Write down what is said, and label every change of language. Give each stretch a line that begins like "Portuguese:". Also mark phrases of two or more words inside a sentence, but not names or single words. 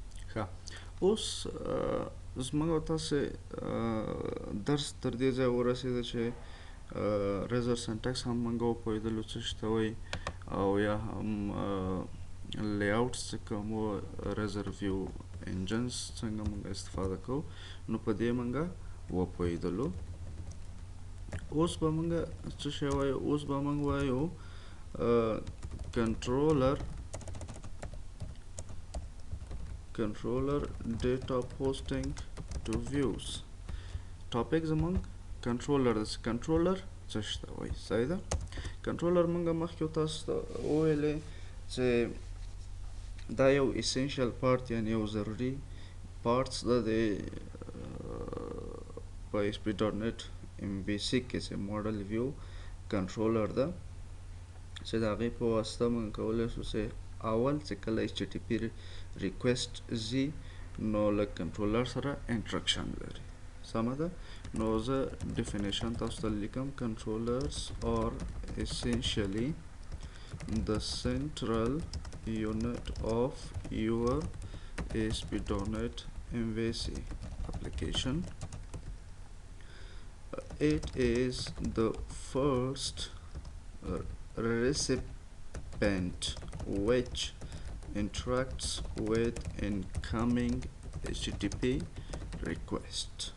Pashto: ښه اوس زموږ او تاسې درس تر دې ځایه ورسېده چې
English: Razor syntax
Pashto: هم موږ وپوهېدلو څه شي ته وایي او یا هم لیاوټس چې کوم
English: Razor view engines
Pashto: څنګه موږ استفاده کوو نو په دې موږ وپوهېدلو. اوس به موږ څه شی وایو؟ اوس به موږ وایو
English: controller data posting to views.
Pashto: ټاپک زمونږ کنټرولر ده. کنټرولر څه شي ته وایي؟ صحیح ده. کنټرولر موږ مخکې تاسو ته وویلې چې دا یو
English: essential part
Pashto: یعنې یو ضروري پارټس ده د په ASP.NET MVC کې چې
English: model view controller
Pashto: ده چې د هغې په واسطه موږ کولی شو چې اول چې کله
English: HTTP request
Pashto: ځي نو له کنټرولر سره انټرکشن لري. سمه ده. نو زه ډیفینیشن تاسو ته لیکم.
English: Controllers are essentially the central unit of your ASP.NET MVC application. It is the first recipient which interacts with incoming HTTP request.